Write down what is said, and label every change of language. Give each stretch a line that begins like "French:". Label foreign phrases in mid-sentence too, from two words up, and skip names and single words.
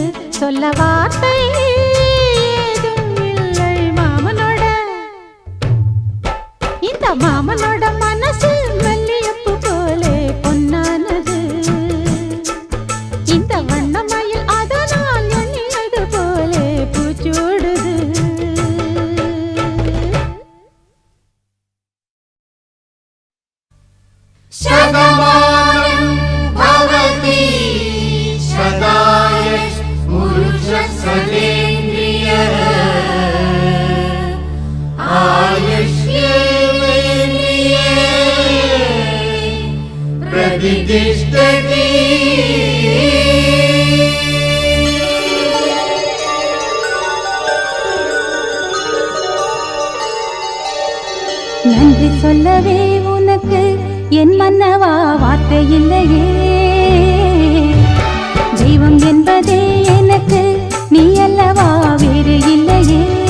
Tamil: சொல்ல வார்த்தை ஏதும் இல்லை மாமனோட. இந்த மாமனோட மனசு மல்லியப்பு போலே பொன்னானது. இந்த வண்ணமயில் அதனால் எண்ணியது போலே பூச்சூடுது.
Sanskrit: शतमानं भवति शताय पुरुषसदेन्द्रियः आयुष्येवेन्द्रिये प्रतिष्ठति.
Tamil: நன்றி சொல்லவே உனக்கு என் மன்னவா வார்த்தை இல்லையே. தெய்வம் என்பதே எனக்கு நீ அல்லவா வேறு இல்லையே.